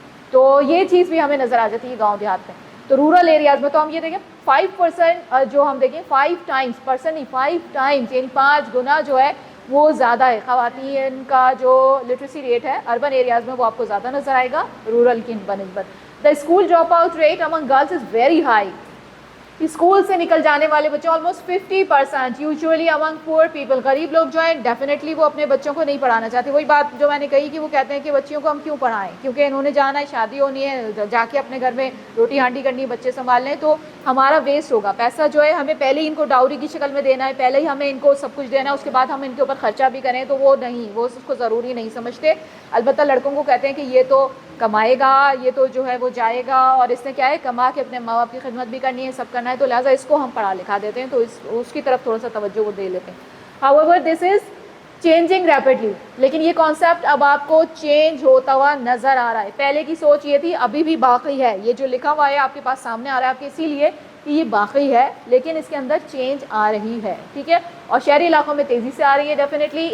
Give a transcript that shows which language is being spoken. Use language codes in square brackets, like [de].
[ur] تو یہ چیز بھی ہمیں نظر آ جاتی ہے گاؤں دیہات میں. تو رورل ایریاز میں تو ہم یہ دیکھیں 5% جو ہم دیکھیں 5 times پرسن نہیں 5 times یعنی 5 گنا جو ہے وہ زیادہ ہے خواتین کا جو لٹریسی ریٹ ہے اربن ایریاز میں, وہ آپ کو زیادہ نظر آئے گا رورل کی بنسبت. [en] The school drop out rate among girls is very high. [ur] School سے نکل جانے والے بچے آلموسٹ 50% [en] Usually among poor people. [ur] غریب لوگ جو ہیں ڈیفینیٹلی وہ اپنے بچوں کو نہیں پڑھانا چاہتے. وہی بات جو میں نے کہی کہ وہ کہتے ہیں کہ بچیوں کو ہم کیوں پڑھائیں, کیونکہ انہوں نے جانا ہے, شادی ہونی ہے, جا کے اپنے گھر میں روٹی ہانڈی کرنی ہے, بچے سنبھال لیں, تو ہمارا ویسٹ ہوگا. پیسہ جو ہے ہمیں پہلے ہی ان کو ڈاوری کی شکل میں دینا ہے, پہلے ہی ہمیں ان کو سب کچھ دینا ہے, اس کے بعد ہم ان کے اوپر خرچہ بھی کریں, تو وہ نہیں, وہ اس کو ضروری نہیں سمجھتے. البتہ لڑکوں کو کہتے ہیں کہ یہ تو کمائے گا, یہ تو جو ہے وہ جائے گا, اور اس نے کیا ہے کما کے اپنے ماں باپ کی خدمت بھی کرنی ہے, سب کرنا ہے, تو لہٰذا اس کو ہم پڑھا لکھا دیتے ہیں, تو اس کی طرف تھوڑا سا توجہ وہ دے لیتے ہیں. [en] However, this is changing rapidly. [ur] لیکن یہ کانسیپٹ اب آپ کو چینج ہوتا ہوا نظر آ رہا ہے. پہلے کی سوچ یہ تھی, ابھی بھی باقی ہے, یہ جو لکھا ہوا ہے آپ کے پاس سامنے آ رہا ہے آپ کے, اسی لیے کہ یہ باقی ہے لیکن اس کے اندر چینج آ رہی ہے, ٹھیک ہے. اور شہری علاقوں میں تیزی سے آ رہی ہے ڈیفینیٹلی.